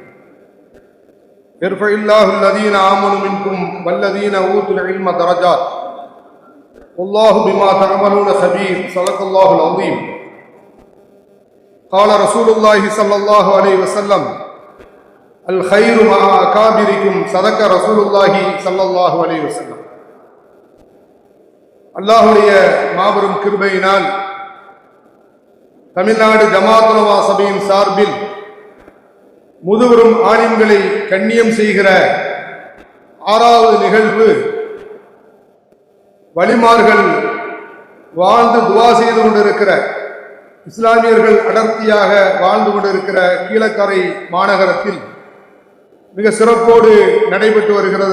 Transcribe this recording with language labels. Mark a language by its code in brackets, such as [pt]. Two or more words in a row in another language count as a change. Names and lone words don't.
[ar] يرفع الله الذين آمنوا منكم والذين أوتوا العلم درجات والله بما تعملون خبير. صدق الله العظيم. قال رسول الله صلى الله عليه وسلم: الخير مع أكابركم. صدق رسول الله صلى الله عليه وسلم. [ta] அல்லாஹ்வுடைய மாபெரும் கிருபையினால் தமிழ்நாடு ஜமாத் உலமா சபையின் சார்பில் முதுபெரும் ஆலிம்களை கண்ணியம் செய்கிற 6வது நிகழ்வு, வலிமார்கள் வாழ்ந்து துவா செய்து கொண்டிருக்கிற, இஸ்லாமியர்கள் அடர்த்தியாக வாழ்ந்து கொண்டிருக்கிற கீழக்கரை மாநகரத்தில் மிக சிறப்போடு நடைபெற்று வருகிறது.